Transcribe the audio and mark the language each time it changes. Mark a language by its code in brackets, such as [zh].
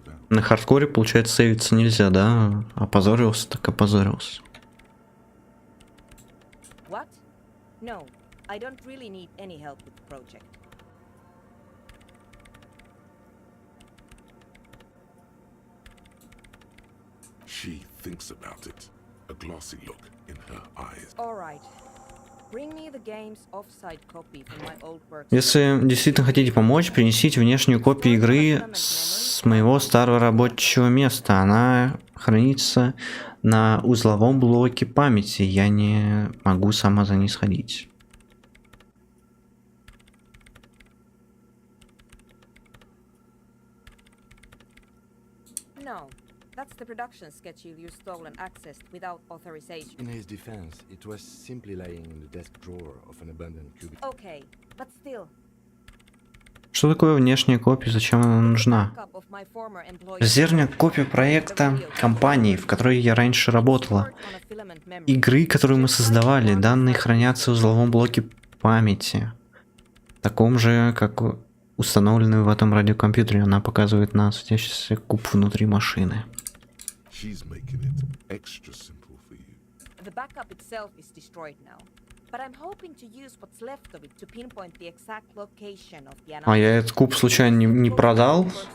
[ru] На хардкоре, получается, сейвиться нельзя, да? Опозорился, так опозорился. [en] What? No, I don't really need any help with the project. She thinks about it. A glossy look in her eyes. All right. Bring me the game's offsite copy from my old work. [ru] Если действительно хотите помочь, принесите внешнюю копию игры с моего старого рабочего места. Она хранится на узловом блоке памяти. Я не могу сама за ней сходить. [en] No. That's the production schedule you stole and accessed without authorization. In his defense, it was simply lying in the desk drawer of an abandoned cubicle. Okay, but still. [ru] Что такое внешняя копия? Зачем она нужна? Резервная копия проекта компании, в которой я раньше работала. Игры, которые мы создавали, данные хранятся в узловом блоке памяти. Таком же, как установленный в этом радиокомпьютере. Она показывает на светящийся куб внутри машины. [en] She's making it extra simple for you. The backup itself is destroyed now, but I'm hoping to use what's left of it to pinpoint the exact location of the [ru] А я этот куб случайно не продал?